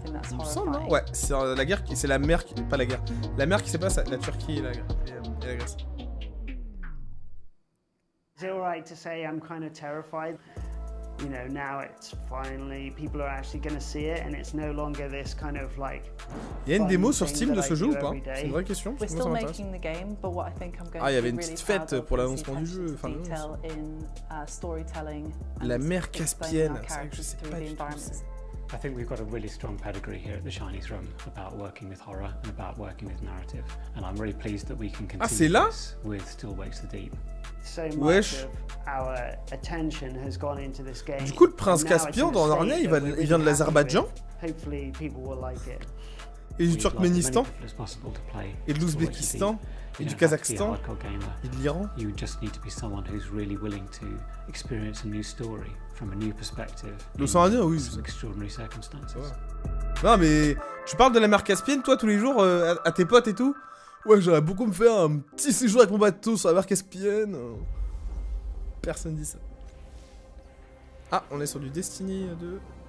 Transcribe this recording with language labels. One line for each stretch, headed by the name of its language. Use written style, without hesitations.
French: Il me semble, non? Ouais, c'est la guerre, c'est la mer, pas la guerre. La mer qui sépare la Turquie et la Grèce.
English: Is it alright to say I'm kind of terrified? You know, now it's finally people are actually going to see it, and it's no longer this kind of like.
French: Il y a une démo sur Steam de ce jeu ou pas? C'est une vraie question. Moi, ça m'intéresse. Ah, il y avait une petite fête pour l'annoncement du jeu. Enfin, la mer Caspienne. C'est vrai que je sais pas du tout.
English: I think we've got a really strong pedigree here at the Chinese Room about working with horror and about working with narrative, and I'm really pleased that we can continue this with Still Wakes the Deep. So much of our attention has gone into this game.
French: Du coup, le prince Caspian dans Narnia, il vient de l'Azerbaïdjan.
English: Hopefully, people will like it.
French: Et du Turkménistan, et de l'Ouzbékistan, et du Kazakhstan, et de l'Iran.
English: You just need to be someone who's really willing to experience a new story from a new perspective.
French: L'océan Indien, oui.
English: Extraordinary circumstances.
French: Non, mais tu parles de la mer Caspienne, toi, tous les jours, à tes potes et tout? Ouais, j'aimerais beaucoup me faire un petit séjour avec mon bateau sur la mer Caspienne. Personne dit ça. Ah, on est sur du Destiny 2.